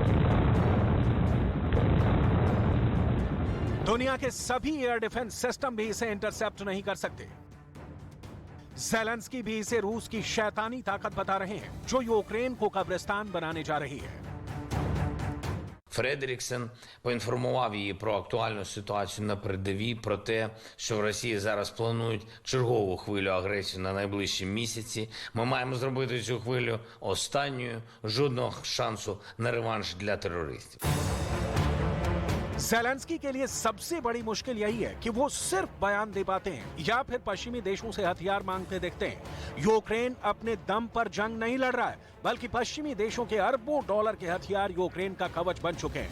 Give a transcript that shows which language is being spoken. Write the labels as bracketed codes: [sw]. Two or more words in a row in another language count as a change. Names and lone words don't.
[hi] दुनिया के सभी [en] air defense system [hi] भी इसे इंटरसेप्ट नहीं कर सकते। ज़ेलेंस्की भी इसे रूस की शैतानी ताकत बता रहे हैं जो यूक्रेन को कब्रिस्तान बनाने जा रही है। [uk] Фредеріксен поінформував її про актуальну ситуацію на передовій, про те, що в Росії зараз планують чергову хвилю агресії на найближчі місяці. Ми маємо зробити цю хвилю останньою, жодного шансу на реванш для терористів. [hi] ज़ेलेंस्की के लिए सबसे बड़ी मुश्किल यही है कि वो सिर्फ बयान दे पाते हैं या फिर पश्चिमी देशों से हथियार मांगते दिखते हैं। यूक्रेन अपने दम पर जंग नहीं लड़ रहा है, बल्कि पश्चिमी देशों के अरबों डॉलर के हथियार यूक्रेन का कवच बन चुके हैं।